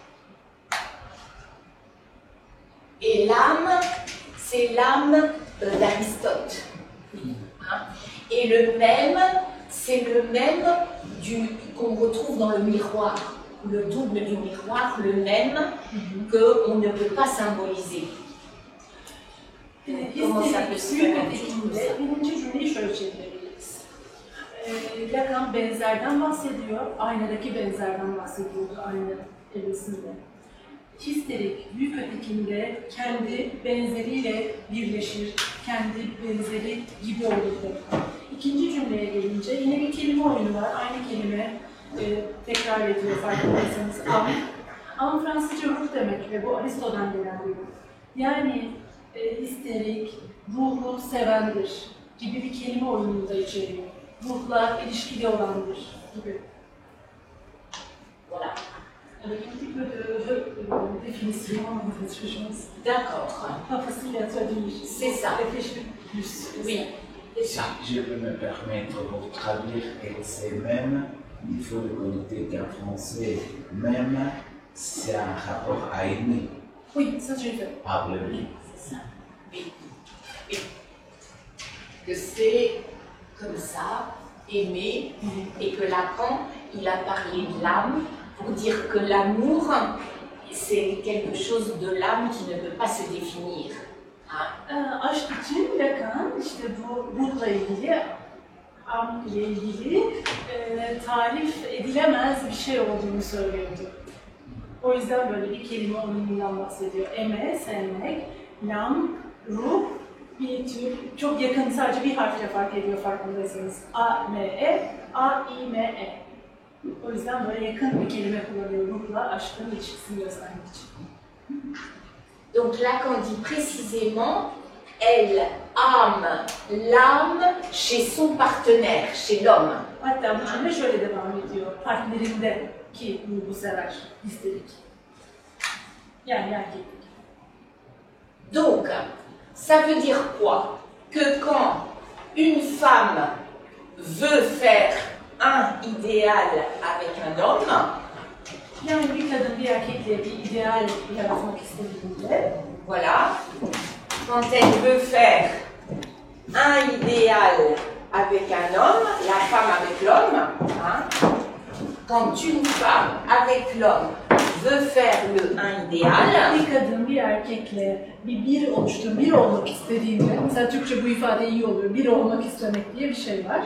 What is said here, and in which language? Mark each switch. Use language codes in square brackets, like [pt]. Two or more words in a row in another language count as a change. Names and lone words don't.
[fr] Et l'âme, c'est l'âme d'Aristote. Hein? Et le même, c'est le même qu'on retrouve dans le miroir, le double du miroir, le même qu'on ne peut pas symboliser. Comment ça peut se faire? [tr] Birinci cümleyi şöyle çevirebiliriz. Lacan benzerden bahsediyor, aynadaki benzerden bahsediyordu ayna evresinde. Histerik, büyük ötekinde kendi benzeriyle birleşir, kendi benzeri gibi olur. İkinci cümleye gelince yine bir kelime oyunu var, aynı kelime tekrar ediyor farkındaysanız. Am Fransızca ruh demek ve bu Aristo'dan gelen bir ruh. Yani histerik, ruhu sevendir gibi bir kelime oyununu da içeriyor. Ruhla ilişkili olandır gibi. [fr] Voilà. Un petit peu de définition de cette chose. D'accord. Pas facile à traduire. C'est ça. Réfléchir plus. Oui, c'est ça. Si je peux me permettre pour traduire et c'est même, il faut reconnaître qu'en français, même, c'est un rapport à aimer. Oui, ça j'ai fait. Ah, oui. C'est ça. Oui. Oui. Que c'est comme ça, aimer, et que Lacan, il a parlé de l'âme pour dire que l'amour, c'est quelque chose de l'âme qui ne peut pas se définir. Hein? [tr] Aşk için Lacan işte bu ruhla ilgili, am ile ilgili tarif edilemez bir şey olduğunu söylüyordu. O yüzden böyle bir kelime oyunundan bahsediyor. Eme, sevmek, lam, ruh, bir tür çok yakın, sadece bir harfle fark ediyor farkındaysanız. A, M, E, A, I, M, E. O yüzden böyle yakın bir kelime kullanıyor ruhla aşkın ilişkisini göstermek için. [fr] Donc Lacan dit précisément, elle âme l'âme chez son partenaire, chez l'homme. [tr] Hatta bu cümle şöyle devam ediyor. Partnerinde ki ruhu sever, istedik. Yani erkeklik. [fr] Donc, ça veut dire quoi? Que quand une femme veut faire un idéal avec un homme, [tr] Yani bir kadın bir erkekle bir ideal yaratmak istediğinde, [fr] voilà, quand elle veut faire un idéal avec un homme, la femme avec l'homme, hein, quand une femme avec l'homme veut faire un idéal, [tr] bir kadın bir erkekle bir bir olmak istediğinde, mesela Türkçe bu ifade iyi oluyor, bir olmak istemek diye bir şey var.